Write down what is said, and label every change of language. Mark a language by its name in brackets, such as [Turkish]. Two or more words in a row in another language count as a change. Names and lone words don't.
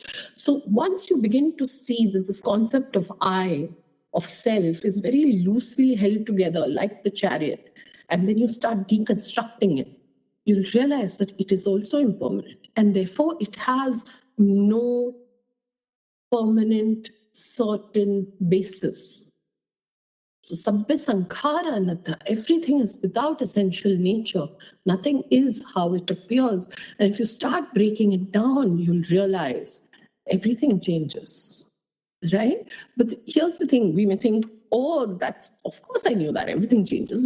[English] So once you begin to see that this concept of I, of self, is very loosely held together like the chariot, and then you start deconstructing it, you'll realize that it is also impermanent, and therefore it has no permanent, certain basis. [Pali] So sabbe sankhara anatta, [English] everything is without essential nature. Nothing is how it appears. And if you start breaking it down, you'll realize everything changes, right? But here's the thing, we may think, oh, that's, of course I knew that. Everything changes.